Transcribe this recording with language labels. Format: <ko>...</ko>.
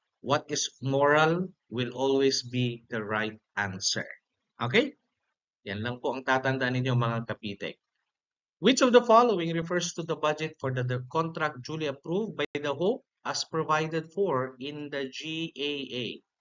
<en>What is moral will always be the right answer. Okay?</en> <tl>Yan lang po ang tatandaan ninyo mga kapitek.</tl> <en>Which of the following refers to the budget for the contract duly approved by the HOPE as provided for in the GAA?</en>